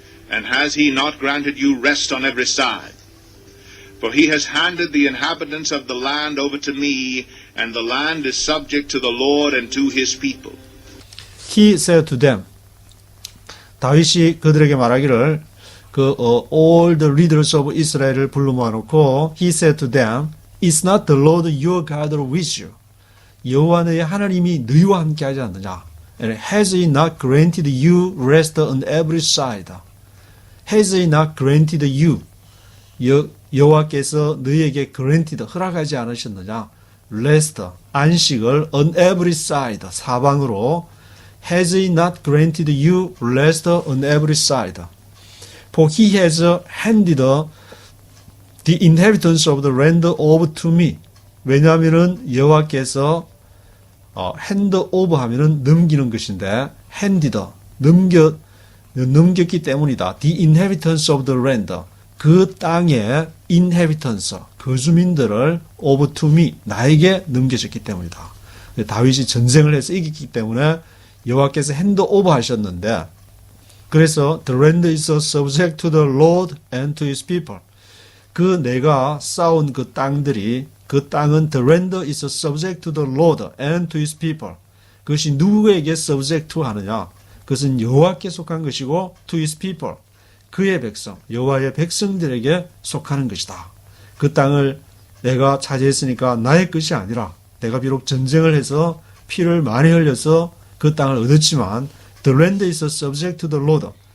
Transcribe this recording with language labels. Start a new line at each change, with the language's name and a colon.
English: And has he not granted you rest on every side? For he has handed the inhabitants of the land over to me, and the land is subject to the Lord and to his people. He said to them,
Korean: 다윗이 그들에게 말하기를
English: all the leaders of Israel을
Korean: 불러 모아놓고
English: he said to them, Is not the Lord your God with you?
Korean: 여호와 너의 하나님이 너희와 함께하지 않느냐?
English: And has he not granted you rest on every side? Has he not granted you?
Korean: 여호와께서 너희에게 granted, 허락하지 않으셨느냐?
English: Rest,
Korean: 안식을
English: on every side,
Korean: 사방으로.
English: Has he not granted you rest on every side? For he has handed the inheritance of the land over to me.
Korean: 왜냐하면은 여호와께서
English: hand over
Korean: 하면은 넘기는 것인데 handed, 넘겼기 때문이다.
English: The inheritance of the land.
Korean: 그 땅의 inheritance, 거주민들을
English: over to me,
Korean: 나에게 넘겨졌기 때문이다. 다윗이 전쟁을 해서 이겼기 때문에 여호와께서
English: hand over
Korean: 하셨는데, 그래서
English: the land is subject to the Lord and to his people.
Korean: 그 내가 쌓은 그 땅들이, 그 땅은
English: the land is subject to the Lord and to his people.
Korean: 그것이 누구에게
English: subject to
Korean: 하느냐? 그것은 여호와께 속한 것이고
English: to his people.
Korean: 그의 백성, 여호와의 백성들에게 속하는 것이다. 그 땅을 내가 차지했으니까 나의 것이 아니라 내가 비록 전쟁을 해서 피를 많이 흘려서 그 땅을 얻었지만
English: the land is subject to the Lord.